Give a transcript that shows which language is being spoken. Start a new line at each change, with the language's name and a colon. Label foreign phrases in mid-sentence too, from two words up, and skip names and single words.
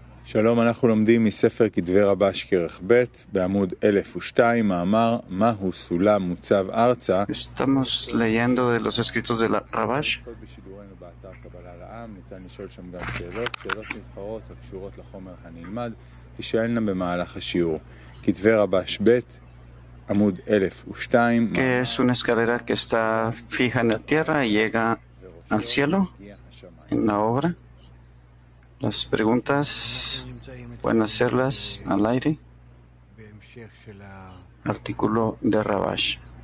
Hebrew: שלום, אנחנו לומדים מספר כתבי רבש כרך ב' בעמוד 1002, מאמר מהו סולם מוצב ארצה.
Spanish: Estamos leyendo de los escritos de Rabash.
Hebrew: בשידורנו באתר קבלה לעם, ניתן לשאול שם גם שאלות נבחרות הקשורות לחומר הנלמד, תשאלנה במהלך השיעור. כתבי רבש ב' עמוד 1002,
Spanish: Que es una escalera que está fija en la tierra y llega al cielo en la obra. Las preguntas pueden hacerlas al aire. Artículo de Rabash.